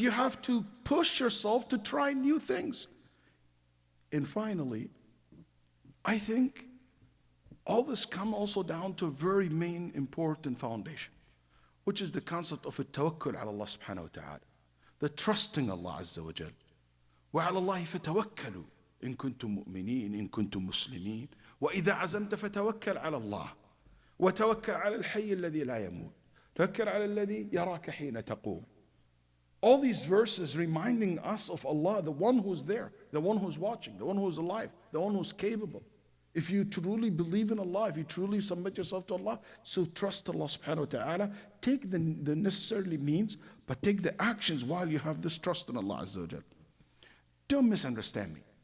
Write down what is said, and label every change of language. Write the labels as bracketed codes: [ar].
[en] You have to push yourself to try new things. And finally, I think all this comes also down to a very main important foundation, which is the concept of [ar] التوكل على الله سبحانه وتعالى, [en] the trusting Allah عز وجل. [ar] وعلى الله فتوكلوا إن كنتم مؤمنين إن كنتم مسلمين وإذا عزمت فتوكل على الله وتوكل على الحي الذي لا يموت توكل على الذي يراك حين تقوم. [en] All these verses reminding us of Allah, the one who's there, the one who's watching, the one who's alive, the one who's capable. If you truly believe in Allah, if you truly submit yourself to Allah, so trust Allah subhanahu wa ta'ala. Take the necessary means, but take the actions while you have this trust in Allah Azza wa Jal. Don't misunderstand me.